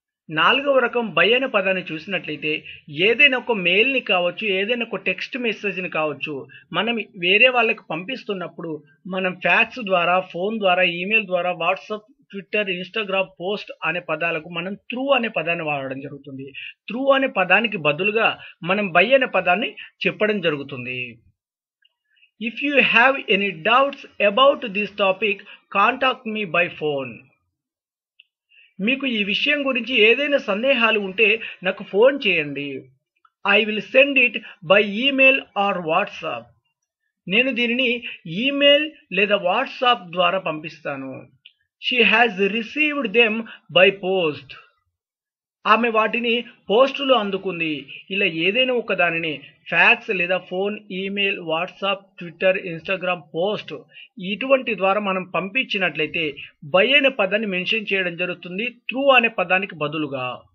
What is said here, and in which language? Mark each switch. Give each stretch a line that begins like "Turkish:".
Telugu: నాలుగవ రకం బై అనే పదాన్ని చూసినట్లయితే ఏదైనా ఒక మెయిల్ని కావచ్చు, ఏదైనా ఒక టెక్స్ట్ మెసేజ్ని కావచ్చు, మనం వేరే వాళ్ళకి పంపిస్తున్నప్పుడు మనం ఫ్యాక్స్ ద్వారా, ఫోన్ ద్వారా, ఈమెయిల్ ద్వారా, వాట్సాప్ ట్విట్టర్, ఇన్స్టాగ్రామ్, పోస్ట్ అనే పదాలకు మనం త్రూ అనే పదాన్ని వాడడం జరుగుతుంది. త్రూ అనే పదానికి బదులుగా మనం బై అనే పదాన్ని చెప్పడం జరుగుతుంది.
English: If you have any doubts about this topic, contact me by phone.
Telugu: మీకు ఈ విషయం గురించి ఏదైనా సందేహాలు ఉంటే నాకు ఫోన్ చేయండి.
English: I will send it by email or WhatsApp.
Telugu: నేను దీనిని ఈమెయిల్ లేదా వాట్సాప్ ద్వారా పంపిస్తాను.
English: She has received them by post.
Telugu: ఆమె వాటిని పోస్టులో అందుకుంది. ఇలా ఏదైనా ఒక దానిని ఫ్యాక్స్ లేదా phone, email, WhatsApp, Twitter, Instagram, post ఇటువంటి ద్వారా మనం పంపించినట్లయితే బై అనే పదాన్ని మెన్షన్ చేయడం జరుగుతుంది త్రూ అనే పదానికి బదులుగా.